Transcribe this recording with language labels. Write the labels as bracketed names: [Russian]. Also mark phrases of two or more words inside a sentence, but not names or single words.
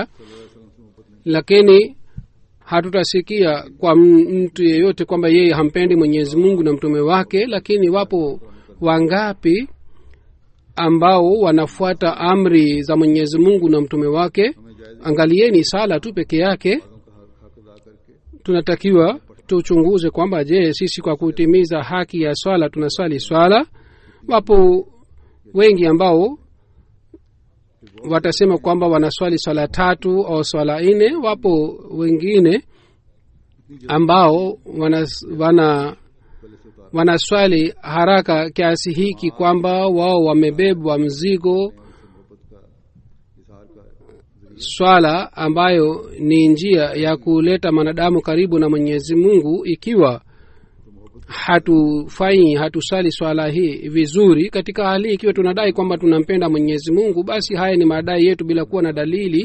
[Swahili] Lakini hatutasikia kwa mtu yeyote kwamba yeye hampendi Mwenyezi Mungu na mtume wake. Lakini wapo wangapi ambao wanafuata amri za Mwenyezi Mungu na mtume wake? Angalieni sala tu peke yake. [Urdu] کا حق ادا کرکے [Swahili] Tunatakiwa tuchunguze kwamba je, sisi kwa kutimiza haki ya swala tunaswali swala? Wapo wengi ambao watasema kwamba wanaswali swala 3 au swala 4. Wapo wengine ambao wanaswali haraka kiasi hiki kwamba wao wamebebwa mzigo. [Urdu] اظہار کا [Swahili] Swala ambayo ni njia ya kuleta mwanadamu karibu na Mwenyezi Mungu, ikiwa hatusali swala hii vizuri, katika hali ikiwa tunadai kwamba tunampenda Mwenyezi Mungu, basi haya ni madai yetu bila kuwa na dalili.